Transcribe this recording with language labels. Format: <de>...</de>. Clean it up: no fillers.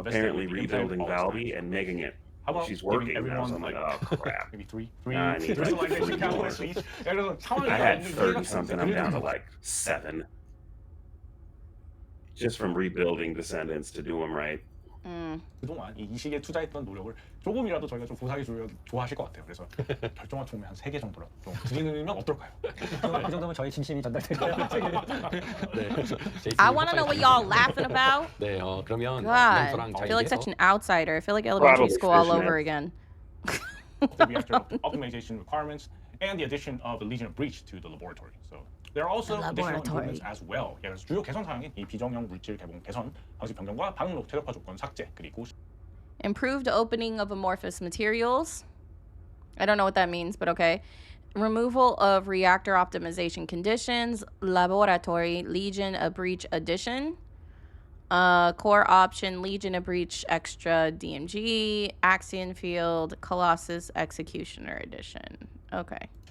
<en>Apparently rebuilding Valby and making it. How about she's working everyone? Now, so I'm like, oh crap. Maybe three I need crystallization catalysts each. I had 30 something. I'm down to like 7. Just from rebuilding Descendants to do them right.</en> <ko>그동안 이 시기에 투자했던 노력을 조금이라도 저희가 좀 보상해 주면 좋아하실 것 같아요. 그래서 결정한 총매 한 3개 정도라도 좀 드리면 어떨까요? 이 정도면 저희 진심이 전달될까요? 네.</ko> <en>I want to know what y'all laughing about.</en> <ko>네, 그러면</ko> <en>God, I feel like such an outsider. I feel like elementary school all over again. The reactor optimization requirements and the addition of the Legion of Breach to the laboratory. So there are also additional improvements as well.</en> <ko>그래서 주요 개선 사항인 이 비정형 물질 개봉 개선, 방식 변경과 방록 최적화 조건 삭제, 그리고</ko> <en>Improved opening of amorphous materials. I don't know what that means, but okay. Removal of reactor optimization conditions, laboratory, Legion of Breach addition, core option, Legion of Breach extra DMG, Axion Field, Colossus Executioner edition. Okay.</en>